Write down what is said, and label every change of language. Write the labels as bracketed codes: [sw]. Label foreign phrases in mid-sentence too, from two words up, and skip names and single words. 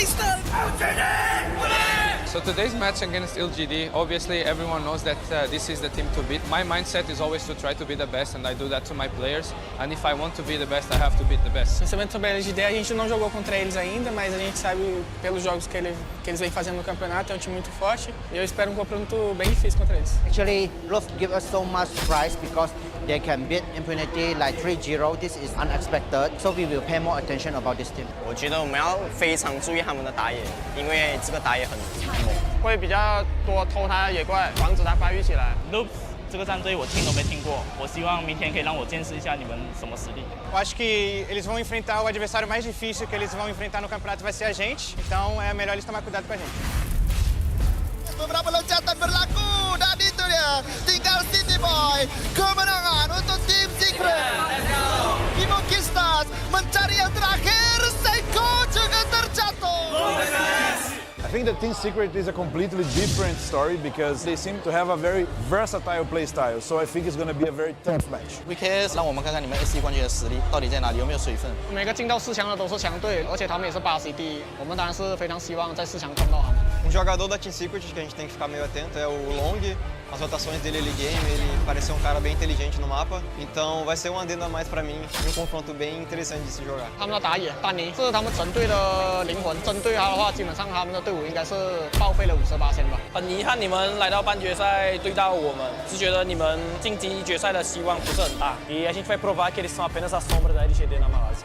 [en] So today's match against LGD, obviously everyone knows that this is the team to beat. My mindset is always to try to be the best, and I do that to my players. And if I want to be the best, I have to beat the best. [pt] Principalmente sobre a LGD, a gente não jogou contra eles ainda, mas a gente sabe pelos jogos que eles vêm fazendo no campeonato, é um time muito forte. E eu espero um confronto bem difícil contra eles. [en] Actually, Love give us so much prize because they can beat Impunity like 3-0. This is unexpected, so we will pay more attention about this team. [zh] 我觉得我们要非常注意他们的打野，因为这个打野很猛。会比较多偷他的野怪，防止他发育起来。 Loops 这个战队我听都没听过，我希望明天可以让我见识一下你们什么实力。 [pt] Eu acho que eles vão enfrentar o adversário mais difícil que eles vão enfrentar no campeonato vai ser a gente, então é melhor eles tomar cuidado com a gente. [ms] Beberapa loncatan berlaku dan itu dia tinggal City Boy kemenangan untuk tim Secret. Imoki Stars mencari yang terakhir, Seiko juga terjatuh. [en] I think that Team Secret is a completely different story because they seem to have a very versatile play style. So I think it's going to be a very tough match. [zh] VKS 让我们看看你们 SC 冠军的实力到底在哪里，有没有水分？每个进到4强的都是强队，而且他们也是8C第一，我们当然是非常希望在4强碰到他们。 [pt] jogador da Team Secret que a gente tem que ficar meio atento é o Long. As rotações dele [en] early game, [pt] ele pareceu um cara bem inteligente no mapa. Então vai ser um adendo a mais pra mim e um confronto bem interessante de se jogar. [zh] 他们的打野丹尼是他们整队的灵魂，针对他的话，基本上他们的队伍应该是报废了58%吧。很遗憾你们来到半决赛对到我们，是觉得你们晋级决赛的希望不是很大。 [pt] E a gente vai provar que eles são apenas a sombra da LGD na Malásia.